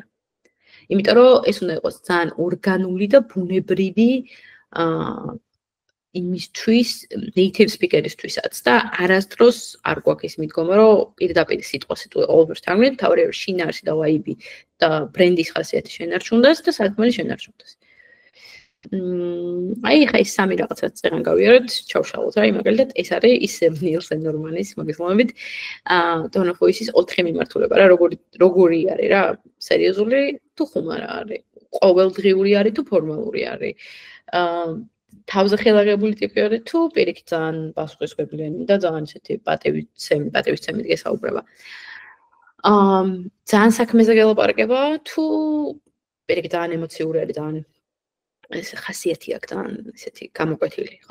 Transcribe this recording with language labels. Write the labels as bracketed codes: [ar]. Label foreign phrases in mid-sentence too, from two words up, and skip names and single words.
[ka] იმიტომ რომ ეს უნდა იყოს ძალიან ორგანული და ბუნებრივი იმისთვის, native speaker-ისთვისაც და არასდროს არ გვაქვს ის მიდგომა, რომ პირდაპირ სიტყვა ყოველთვის თარგმნით, თავი შინაარსი და ვაიბი და ბრენდის ხასიათი შენარჩუნდეს და სათქმელი შენარჩუნდეს. აი ხა ის სამი რაღაცაც წეგან გავიარეთ, ჩავშალოთ. აი მაგალითად ეს არის ის ნილსენ ნორმანის მოგესალმებით. [en] Tone of voice- [ka] ის 4 მიმართულება რა, როგორი არის რა, სერიოზული თუ ხუმარა არის, ყოველდღიური არის თუ ფორმალური არის. თავზახელაღებული ტიპი არის თუ პირიქით ძალიან პასუხისმგებლიანი და ძალიან ისეთი პატივისცემი გესაუბრება. ძალიან საქმეზე გელაპარაკება თუ პირიქით ძალიან ემოციური არის, ძალიან ეს ხასიათი აქვს ძალიან ისეთი გამოკვეთილი, ხო?